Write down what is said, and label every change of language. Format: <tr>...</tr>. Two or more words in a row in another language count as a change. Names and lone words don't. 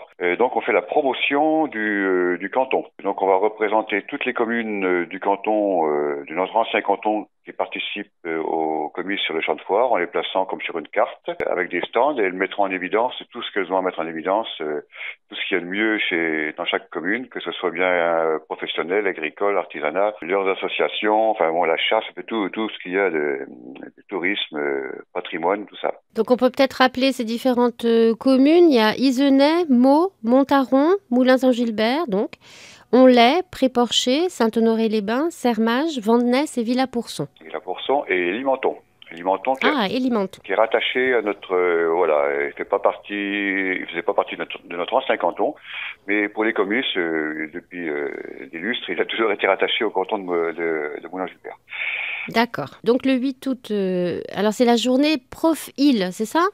<fr>Et donc, on fait la promotion du canton. Donc, on va représenter toutes les communes du canton, de notre ancien canton, qui participent au comice sur le champ de foire, en les plaçant comme sur une carte, avec des stands, et elles mettront en évidence tout ce qu'elles ont à mettre en évidence, tout ce qu'il y a de mieux dans chaque commune, que ce soit bien professionnel, agricole, artisanat, leurs associations, la chasse, tout ce qu'il y a de tourisme, patrimoine, tout ça. Donc on peut peut-être rappeler ces différentes communes. Il y a Izenay, Meaux, Montaron, Moulins-en-Gilbert, donc Onlay, Pré-Porcher, Saint-Honoré-les-Bains, Sermage, Vandenesse et Villa-Pourçon. Villa-Pourçon et Limenton. Limenton et Limenton. Qui est rattaché à notre il faisait pas partie de notre ancien canton, mais pour les comices depuis des lustres, il a toujours été rattaché au canton de Moulins-Gilbert. D'accord. Donc le 8 août, alors c'est la journée Prof-Île, c'est ça?</fr>